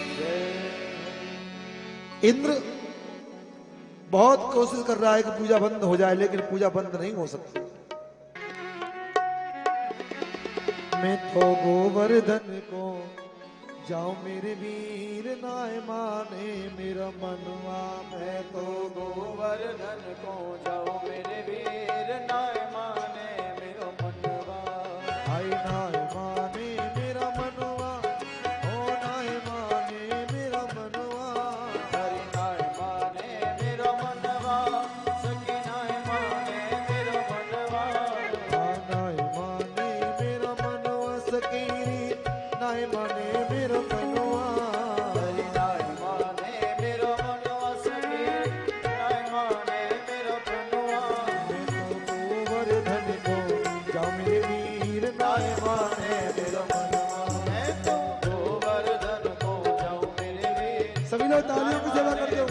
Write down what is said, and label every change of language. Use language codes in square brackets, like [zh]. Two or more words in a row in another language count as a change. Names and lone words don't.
[hi] इंद्र बहुत कोशिश कर रहा है कि पूजा बंद हो जाए, लेकिन पूजा बंद नहीं हो सकती। [bra] मैं तो गोवर्धन को जाओ मेरे वीर नाय माने मेरा मनवा। मैं तो गोवर्धन को जाओ मेरे वीर नाय माने मेरा मनवा। आई नाय माने मेरा मनवा, ओ नाय माने मेरा मनवा। हरि नाय माने मेरा मनवा, सखी नाय माने मेरा मनवा। नाय माने मेरा मनवा, सकीरी नाय माने मेरा मनवा। हरि नाय माने मेरा मनवा, सखी नाय माने मेरा मनवा। मैं तो गोवर्धन को जाओ मेरे वीर नाय माने मेरा मनवा। मैं तो गोवर्धन को जाऊं मेरे वीर [hi] सभी लोग तालियों की सेवा करते हुए